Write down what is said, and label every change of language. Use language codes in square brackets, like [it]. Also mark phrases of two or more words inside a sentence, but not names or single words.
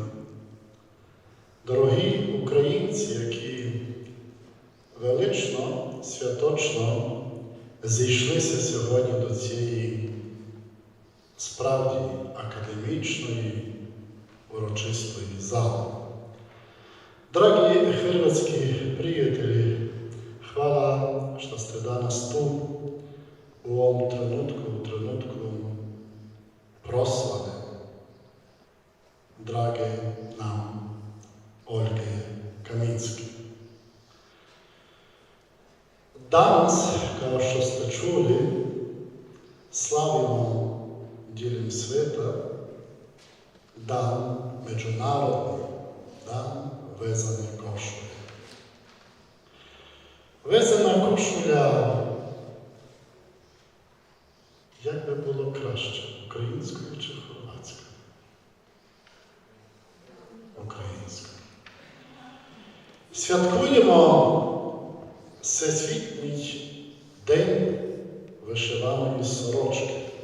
[uk] дорогі українці, які велично, святочно зійшлися сьогодні до цієї справді академічної, урочистої зали. [hr] Дорогі hrvatski prijatelji, hvala što ste danas tu u ovom trenutku proslave drage nam Olge Камінське. Danas, kao što ste čuli, slavimo diljem sveta dan, međunarodni dan vezane košulje. Vezana košulja, [uk] як би було краще, українською чи хорватською? Українською. Святкуємо Всесвітній день вишиваної сорочки.